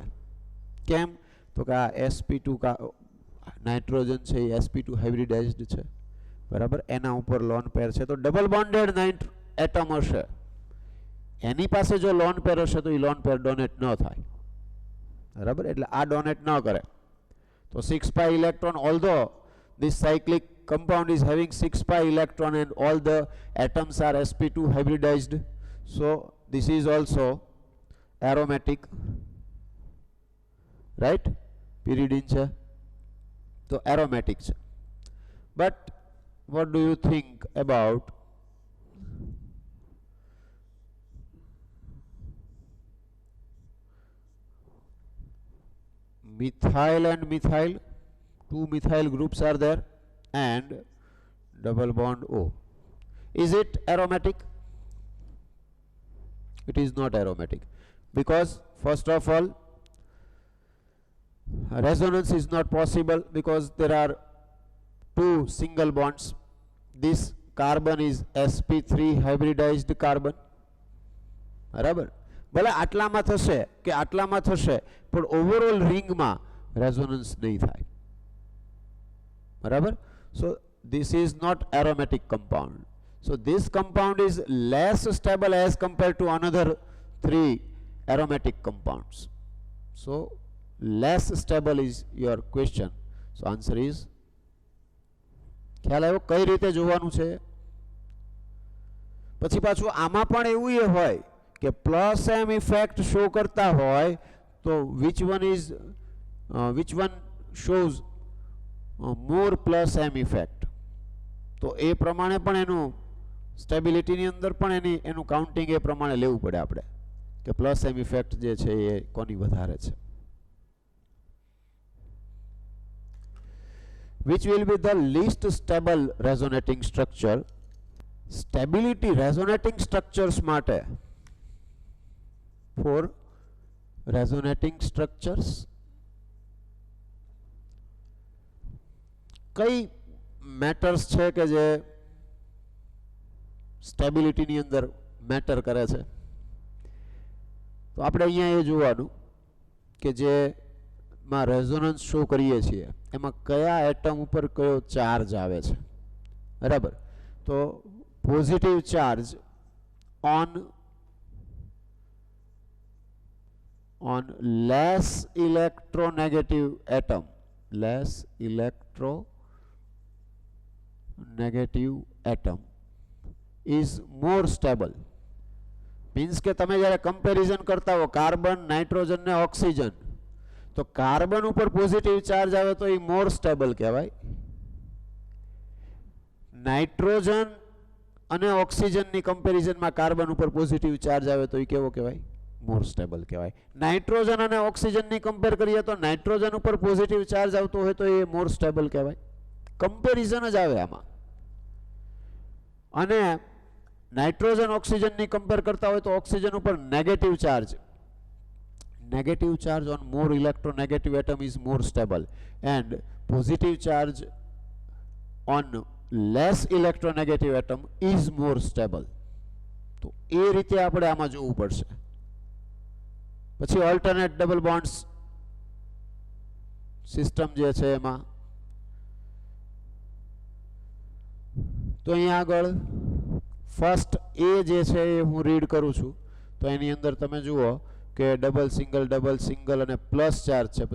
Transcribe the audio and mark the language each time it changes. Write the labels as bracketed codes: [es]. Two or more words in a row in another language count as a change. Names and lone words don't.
[gu] કેમ તો કે આ sp2 નાઇટ્રોજન છે એ sp2 હાઇબ્રિડાઇઝ્ડ છે. બરાબર, એના ઉપર [en] lone pair [gu] છે તો [en] double bonded atom [gu] હશે, એની પાસે જો [en] lone pair [gu] હશે તો એ [en] lone pair [gu] ડોનેટ ન થાય. બરાબર, એટલે આ ડોનેટ ન કરે તો [en] 6 pi electron, although this cyclic compound is having 6 pi electron and all the atoms are sp2 hybridized, so this is also aromatic. [gu] Right, pyridine છે તો aromatic છે. [en] But what do you think about methyl and methyl? 2 methyl groups are there and double bond O. Is it aromatic? It is not aromatic because first of all resonance is not possible because there are 2 single bonds. This carbon is sp3 hybridized carbon. [gu] બરાબર, ભલે આટલામાં થશે કે આટલામાં થશે પણ ઓવરઓલ રિંગમાં રેઝોનન્સ નહીં થાય. બરાબર, [en] so this is not aromatic compound. So this compound is less stable as compared to another 3 aromatic compounds. So less stable is your question. So answer is, [gu] ખ્યાલ આવ્યો કઈ રીતે જોવાનું છે. પછી પાછું આમાં પણ એવું એ હોય કે [en] plus M effect [gu] શો કરતા હોય તો [en] which one shows more plus m effect. [gu] તો એ પ્રમાણે પણ એનું સ્ટેબિલિટીની અંદર પણ એનું કાઉન્ટિંગ એ પ્રમાણે લેવું પડે આપણે કે [en] plus M effect [gu] જે છે એ કોની વધારે છે. [en] Which will be the least stable resonating structure? Stability resonating structures [gu] માટે [en] for resonating structures [gu] કઈ મેટર્સ છે કે જે સ્ટેબિલિટીની અંદર મેટર કરે છે? તો આપણે અહીંયા એ જોવાનું કે જે માં રેઝોનન્સ શો કરીએ છીએ એમાં કયા એટમ ઉપર કયો ચાર્જ આવે છે, બરાબર? [en] તો positive charge on less electronegative atom, less electronegative atom is more stable. [gu] મીન્સ કે તમે જ્યારે કમ્પેરિઝન કરતા હો કાર્બન, નાઇટ્રોજન ને ઓક્સિજન, તો કાર્બન ઉપર પોઝિટિવ ચાર્જ આવે તો એ [en] more stable [gu] કહેવાય. નાઇટ્રોજન અને ઓક્સિજનની કમ્પેરિઝનમાં કાર્બન ઉપર પોઝિટિવ ચાર્જ આવે તો એ કેવો કહેવાય? [en] more stable [gu] કહેવાય. નાઇટ્રોજન અને ઓક્સિજનની કમ્પેર કરીએ તો નાઇટ્રોજન ઉપર પોઝિટિવ ચાર્જ આવતો હોય તો એ [en] more stable [gu] કહેવાય. કમ્પેરિઝન જ આવે આમાં. અને નાઇટ્રોજન ઓક્સિજનની કમ્પેર કરતા હોય તો ઓક્સિજન ઉપર [en] negative charge on more electronegative atom is more stable and positive charge on less electronegative atom is more stable. [gu] તો એ રીતે આપણે આમાં જોવું પડશે. પછી [en] alternate double bonds system [gu] જે છે એમાં તો અહીંયા આગળ ફર્સ્ટ એ જે છે એ હું રીડ કરું છું તો એની અંદર તમે જુઓ કે ડબલ સિંગલ અને [en] plus charge [gu] છે.